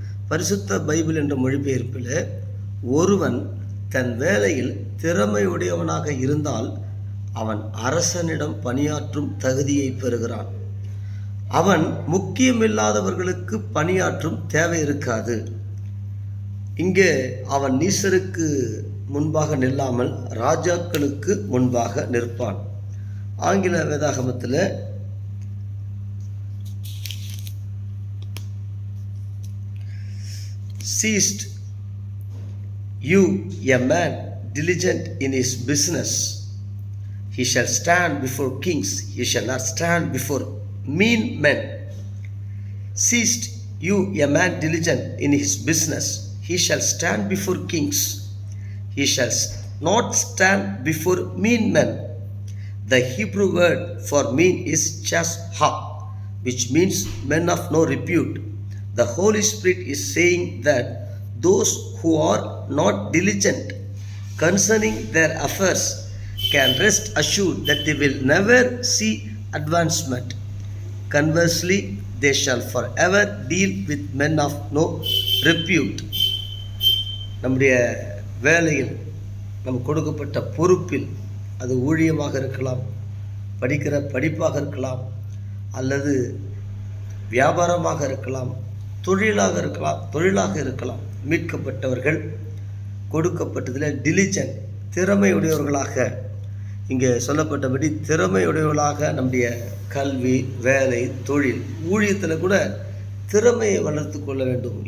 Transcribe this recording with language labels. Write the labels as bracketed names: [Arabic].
[Tamil] பரிசுத்த பைபிள் என்ற மொழிபெயர்ப்பில் ஒருவன் தன் வேலையில் திறமையுடையவனாக இருந்தால் அவன் அரசனிடம் பணியாற்றும் தகுதியை பெறுகிறான். அவன் முக்கியமில்லாதவர்களுக்கு பணியாற்றும் தேவை இருக்காது. இங்கே அவன் நீசருக்கு முன்பாக நில்லாமல் ராஜாக்களுக்கு முன்பாக நிற்பான். ஆங்கில வேதாகமத்தில் [English] "Seest you a man diligent in his business, he shall stand before kings, he shall not stand before mean men." "Seest you a man diligent in his business, he shall stand before kings, he shall not stand before mean men." The Hebrew word for mean is chashha, which means men of no repute. The Holy Spirit is saying that those who are not diligent concerning their affairs can rest assured that they will never see advancement. Conversely, they shall forever deal with men of no repute. [Tamil] நம்முடைய வேலையில் நம் கொடுக்கப்பட்ட பொறுப்பில், அது ஊழியமாக இருக்கலாம், படிக்கிற படிப்பாக இருக்கலாம், அல்லது வியாபாரமாக இருக்கலாம், தொழிலாக இருக்கலாம், மீட்கப்பட்டவர்கள் கொடுக்கப்பட்டதில் டிலிஜென்ட் திறமையுடையவர்களாக, இங்கே சொல்லப்பட்டபடி திறமையுடையவர்களாக நம்முடைய கல்வி, வேலை, தொழில், ஊழியத்தில் கூட திறமையை வளர்த்து கொள்ள வேண்டும்.